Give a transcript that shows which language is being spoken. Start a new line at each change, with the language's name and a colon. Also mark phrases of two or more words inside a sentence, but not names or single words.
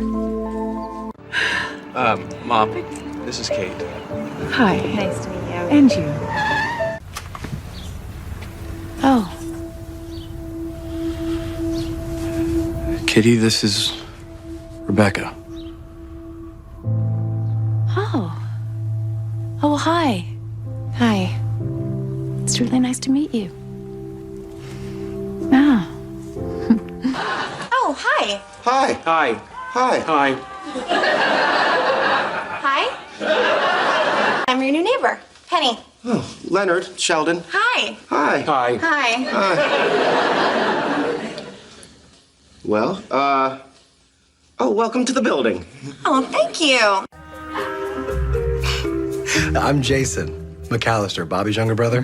English: Mom, this is Kate. Hi. Nice to meet you. And you. Oh. Kitty, this is Rebecca. Oh, hi. Hi. It's really nice to meet you. Ah. Oh, hi. Hi. Hi. Hi. Hi. Hi. I'm your new neighbor, Penny. Oh, Leonard, Sheldon. Hi. Hi. Hi. Hi. Well, welcome to the building. Oh, thank you. I'm Jason McAllister, Bobby's younger brother.